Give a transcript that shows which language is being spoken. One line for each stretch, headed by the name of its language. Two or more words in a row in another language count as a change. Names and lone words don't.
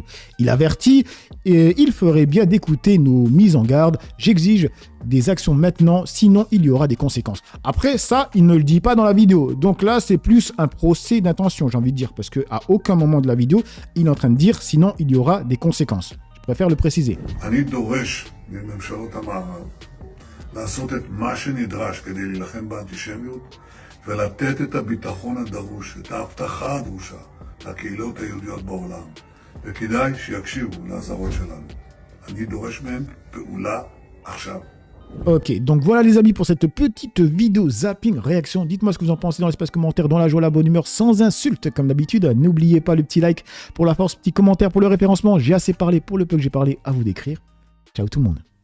French: Il avertit « Il ferait bien d'écouter nos mises en garde. J'exige des actions maintenant, sinon il y aura des conséquences. » Après, ça, il ne le dit pas dans la vidéo. Donc là, c'est plus un procès d'intention, j'ai envie de dire, parce qu'à aucun moment de la vidéo, il est en train de dire « sinon il y aura des conséquences ». Je préfère le préciser.
Hebrew: לעשות את מה שנדרש כדי להילחם באנטישמיות ולתת את הביטחון הדרוש, את ההבטחה הדרושה לקהילות היהודיות בעולם. וכדאי שיקשיבו לאזהרות שלנו. אני דורש מהם פעולה עכשיו.
French: Ok, donc voilà les amis pour cette petite vidéo zapping réaction. Dites-moi ce que vous en pensez dans l'espace commentaire, dans la joie, la bonne humeur, sans insulte comme d'habitude. N'oubliez pas le petit like pour la force, petit commentaire pour le référencement. J'ai assez parlé pour le peu que j'ai parlé, à vous d'écrire. Ciao tout le monde.